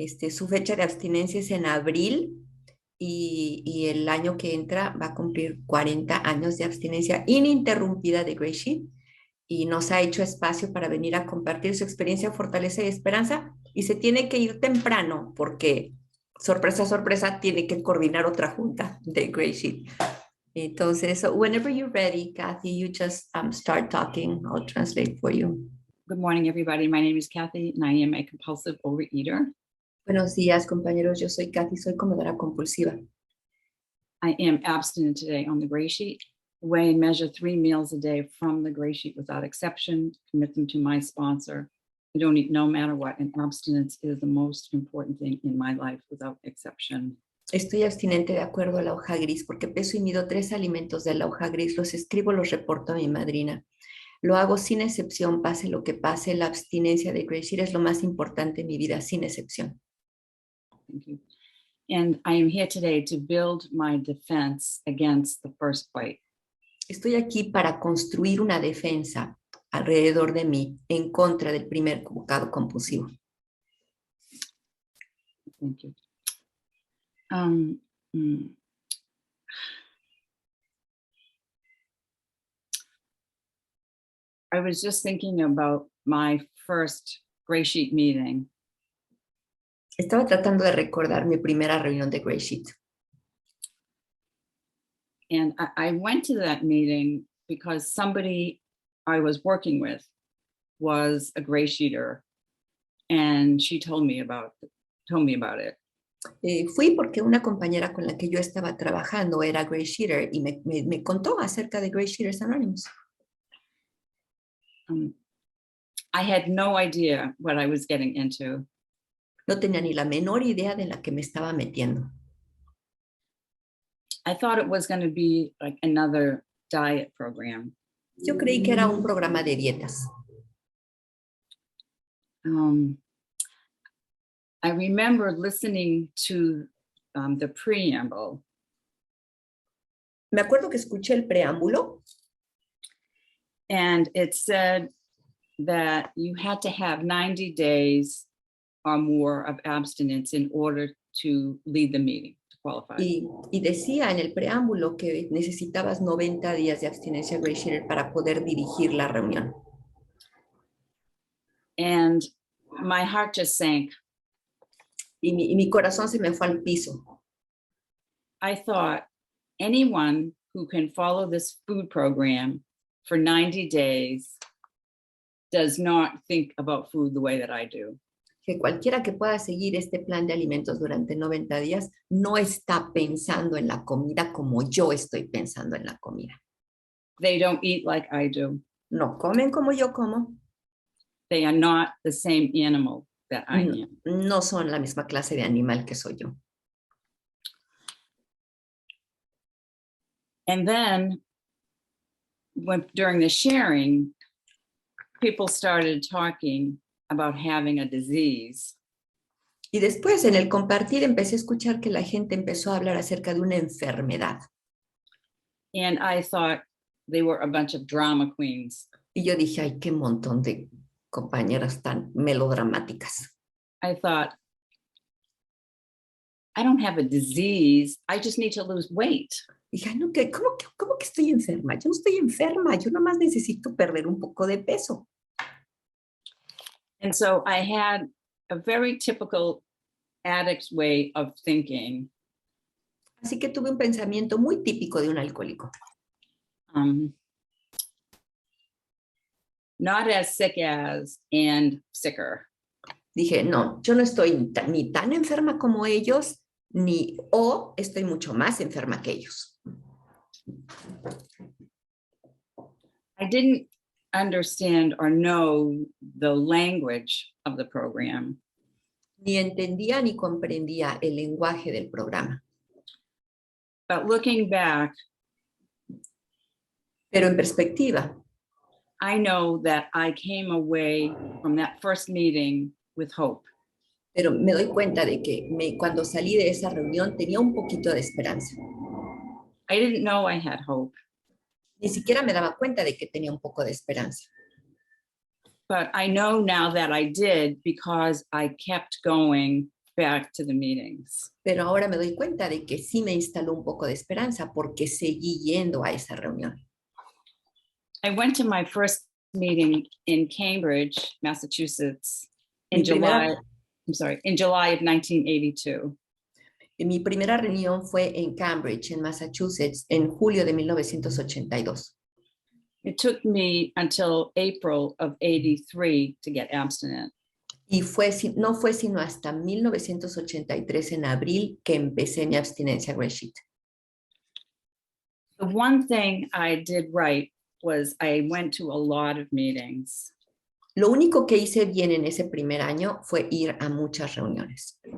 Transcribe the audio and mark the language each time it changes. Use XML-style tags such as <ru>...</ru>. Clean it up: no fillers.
<es>Su fecha de abstinencia es en abril y el año que entra va a cumplir 40 años de abstinencia ininterrumpida de GreySheet y nos ha hecho espacio para venir a compartir su experiencia, fortaleza y esperanza, y se tiene que ir temprano porque, sorpresa, sorpresa, tiene que coordinar otra junta de GreySheet. Entonces,</es> <en>so whenever you're ready, Kathy, you just start talking. I'll translate for you. Good morning, everybody. My name is Kathy, and I am a compulsive overeater.</en> <es>Buenos días, compañeros. Yo soy Kathy, soy comedora compulsiva.</es> <en>I am abstinent today on the GreySheet. Weigh and measure 3 meals a day from the GreySheet without exception. Commit them to my sponsor. I don't eat no matter what, and abstinence is the most important thing in my life without exception.</en> <es>Estoy abstinente de acuerdo a la hoja gris porque peso y mido 3 alimentos de la hoja gris, los escribo, los reporto a mi madrina. Lo hago sin excepción, pase lo que pase. La abstinencia de GreySheet es lo más importante en mi vida, sin excepción.</es> <en>Thank you. And I am here today to build my defense against the first bite.</en> <es>Estoy aquí para construir una defensa alrededor de mí en contra del primer bocado compulsivo.</es> <en>Thank you. I was just thinking about my first GreySheet meeting.</en> <es>Estaba tratando de recordar mi primera reunión de GreySheet.</es> <en>And I went to that meeting because somebody I was working with was a GreySheeter, and she told me about it.</en> <es>Fui porque una compañera con la que yo estaba trabajando era GreySheeter y me contó acerca de GreySheeters Anónimos.</es> <en>I had no idea what I was getting into.</en> <es>No tenía ni la menor idea de la que me estaba metiendo.</es> <en>I thought it was going to be like another diet program.</en> <es>Yo creí que era un programa de dietas.</es> <en>I remember listening to the preamble.</en> <es>Me acuerdo que escuché el preámbulo.</es> <en>And it said that you had to have 90 days or more of abstinence in order to lead the meeting, to qualify.</en> <es>Y decía en el preámbulo que necesitabas 90 días de abstinencia GreySheeter para poder dirigir la reunión.</es> <en>And my heart just sank.</en> <es>Y mi corazón se me fue al piso.</es> <en>I thought anyone who can follow this food program for 90 days does not think about food the way that I do.</en> <es>Que cualquiera que pueda seguir este plan de alimentos durante 90 días no está pensando en la comida como yo estoy pensando en la comida.</es> <en>They don't eat like I do.</en> <es>No comen como yo como.</es> <en>They are not the same animal that I am.</en> <es>No son la misma clase de animal que soy yo.</es> <en>And then during the sharing, people started talking about having a disease.</en> <es>Y después en el compartir empecé a escuchar que la gente empezó a hablar acerca de una enfermedad.</es> <en>And I thought they were a bunch of drama queens.</en> <es>Y yo dije, ay, qué montón de compañeras tan melodramáticas.</es> <en>I thought, I don't have a disease. I just need to lose weight.</en> <es>Dije, no, ¿cómo que estoy enferma? Yo no estoy enferma, yo nomás necesito perder un poco de peso.</es> <en>And so I had a very typical addict's way of thinking.</en> <es>Así que tuve un pensamiento muy típico de un alcohólico.</es> <en>Not as sick as and sicker.</en> <es>Dije, no, yo no estoy ni tan enferma como ellos, o estoy mucho más enferma que ellos.</es> <en>I didn't understand or know the language of the program.</en> <es>Ni entendía ni comprendía el lenguaje del programa.</es> <en>But looking back,</en> <es>Pero en perspectiva,</es> <en>I know that I came away from that first meeting with hope.</en> <es>pero me doy cuenta de que cuando salí de esa reunión tenía un poquito de esperanza.</es> <en>I didn't know I had hope,</en> <es>Ni siquiera me daba cuenta de que tenía un poco de esperanza.</es> <en>but I know now that I did because I kept going back to the meetings.</en> <es>Pero ahora me doy cuenta de que sí me instaló un poco de esperanza porque seguí yendo a esa reunión.</es> <en>I went to my first meeting in Cambridge, Massachusetts,</en> <es>Mi</es> <en>in July</en> <es>primera-</es> <en>of 1982.</en> <es>Mi primera reunión fue en Cambridge, en Massachusetts, en julio de 1982.</es> <en>It took me until April of 83 to get abstinent.</en> <es>Y no fue sino hasta 1983, en abril, que empecé mi abstinencia GreySheet.</es> <en>The one thing I did right was I went to a lot of meetings.</en> <es>Lo único que hice bien en ese primer año fue ir a muchas reuniones.</es>